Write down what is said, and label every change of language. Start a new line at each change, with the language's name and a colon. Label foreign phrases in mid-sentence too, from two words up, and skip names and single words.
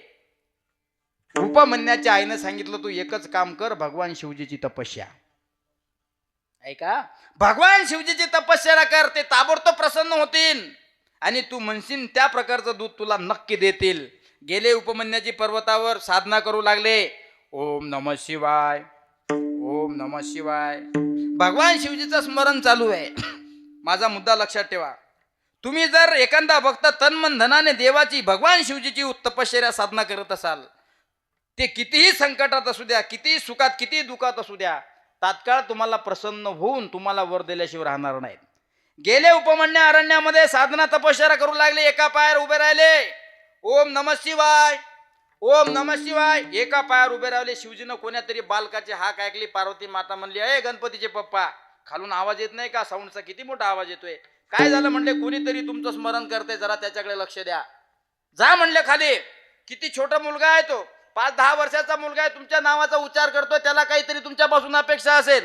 Marathi: उपमन्याच्या आईनं सांगितलं, तू एकच काम कर, भगवान शिवजीची तपस्या. ऐका, भगवान शिवजीची तपस्या कर, ते ताबडतोब प्रसन्न होतील आणि तू म्हणशील त्या प्रकारचं दूध तुला नक्की देतील. गेले उपमन्याची पर्वतावर साधना करू लागले.
Sanskrit: ओम नमः शिवाय, ओम नमः शिवाय.
Marathi: भगवान शिवजीचं स्मरण चालू आहे. माझा मुद्दा लक्षात ठेवा. तुम्ही जर एखादा भक्त तन मन धनाने देवाची, भगवान शिवजीची तपश्चर्या साधना करत असाल, ते कितीही संकटात असू द्या, कितीही सुखात, कितीही दुखात असू द्या, तात्काळ तुम्हाला प्रसन्न होऊन तुम्हाला वर दिल्याशिवाय राहणार नाहीत. गेले उपमन्या अरण्यामध्ये साधना तपश्चर्या करू लागले. एका पायावर उभे राहिले.
Sanskrit: ओम नमः शिवाय, ओम नमः शिवाय
Marathi: एका पायावर उभे राहिले. शिवजीनं कोण्या तरी बालकाची हाक ऐकली. पार्वती माता म्हणली, अय गणपतीचे पप्पा, खालून आवाज येत नाही का? साऊंडचा किती मोठा आवाज येतोय. काय झालं म्हणले? कोणीतरी तुमचं स्मरण करते, जरा त्याच्याकडे लक्ष द्या. जा म्हणले खाली. किती छोटा मुलगा आहे तो, 5-10 वर्षाचा मुलगा आहे, तुमच्या नावाचा उच्चार करतो, त्याला काहीतरी तुमच्यापासून अपेक्षा असेल.